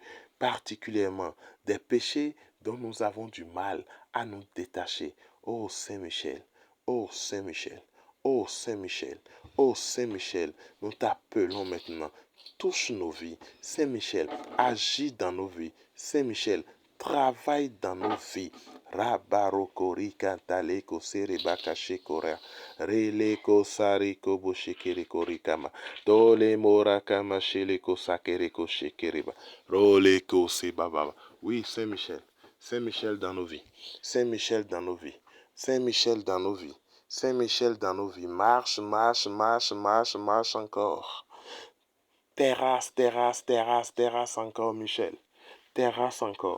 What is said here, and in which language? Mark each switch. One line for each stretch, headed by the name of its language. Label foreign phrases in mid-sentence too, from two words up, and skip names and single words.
French: Particulièrement des péchés dont nous avons du mal à nous détacher. Ô Saint-Michel, ô Saint-Michel, ô Saint-Michel, ô Saint-Michel, nous t'appelons maintenant. Touche nos vies. Saint-Michel, agis dans nos vies. Saint-Michel, travaille dans nos vies. Rabarokori kantaleko serebaka shekora. Releko sariko boshekere kama. Tole mora kama sheleko sakereko shekereba. Roleko sebaba. Oui, Saint-Michel. Saint-Michel dans nos vies. Saint-Michel dans nos vies. Saint-Michel dans nos vies. Saint-Michel dans nos vies. Marche, marche, marche, marche, marche encore. Terrasse, terrasse, terrasse, terrasse encore, Michel. Terrasse encore.